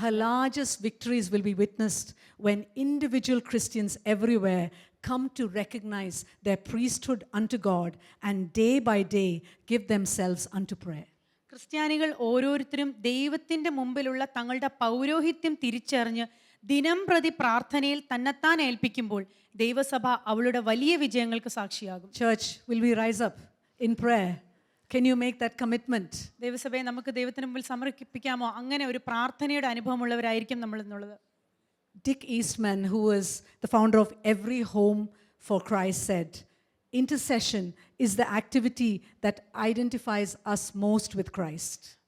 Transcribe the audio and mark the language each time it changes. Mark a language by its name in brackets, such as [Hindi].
[English] Her largest victories will be witnessed when individual Christians everywhere come to recognize their priesthood unto God and day by day give themselves unto prayer. [Malayalam] ക്രിസ്ത്യാനികൾ ഓരോരുത്തരും ദൈവത്തിന്റെ മുമ്പിലുള്ള തങ്ങളുടെ പൗരോഹിത്യം തിരിച്ചറിഞ്ഞ് ദിനം പ്രതി പ്രാർത്ഥനയിൽ തന്നെത്താൻ ഏൽപ്പിക്കുമ്പോൾ ദൈവസഭ അവളുടെ വലിയ വിജയങ്ങൾക്ക് സാക്ഷിയാകും. [English] Church, will we rise up in prayer? Can you make that commitment? [Malayalam] ദൈവസഭയെ നമുക്ക് ദൈവത്തിന് മുമ്പിൽ സമർപ്പിക്കാമോ? അങ്ങനെ ഒരു പ്രാർത്ഥനയുടെ അനുഭവമുള്ളവരായിരിക്കും നമ്മൾ എന്നുള്ളത്. [English] Dick Eastman, who was the founder of Every Home for Christ, said, intercession is the activity that identifies us most with Christ.